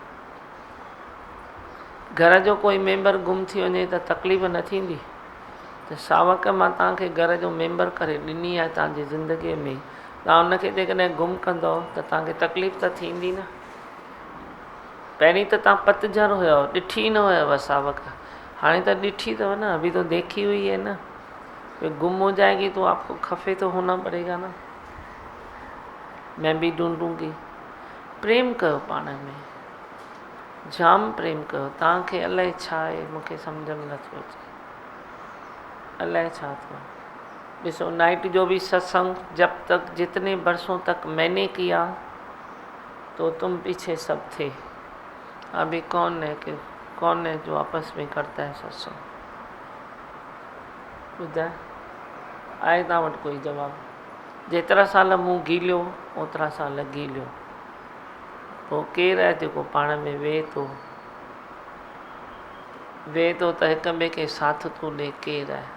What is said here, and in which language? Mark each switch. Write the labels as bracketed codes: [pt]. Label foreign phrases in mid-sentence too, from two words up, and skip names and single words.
[sd] घर जो कोई मेंबर गुम थी वञे त तकलीफ़ न थींदी, त सावक मां तव्हांखे घर जो मेंबर करे ॾिनी आहे तव्हांजी ज़िंदगीअ में, तव्हां हुनखे जेकॾहिं गुम कंदव त तव्हांखे तकलीफ़ त थींदी न। पहिरीं त तव्हां पतझर हुयो, ॾिठी न हुयव सावक, हाणे त ॾिठी अथव न, [hi] अभी तो देखी हुई है न। फिर गुम हो जाएगी तो आपको खफे तो होना पड़ेगा ना। मैं भी ढूंढूंगी। [sd] प्रेम कयो पाण में, जाम प्रेम कयो। तव्हांखे अलाए छा आहे, मूंखे सम्झ में नथो अचे, अलाए छा थियो। ॾिसो नाइट जो भी सत्संग, [hi] जब तक जितने वर्षों तक मैंने किया तो तुम पीछे सब थे। अभी कौन है जो आपस में करता है सत्संग? [sd] ॿुधाए, आए तव्हां वटि कोई जवाबु? जेतिरा साल मूं गीलियो ओतिरा साल गीलियो। पोइ केरु आहे जेको पाण में वेहे थो त हिक ॿिए खे साथ थो ॾे, केरु आहे?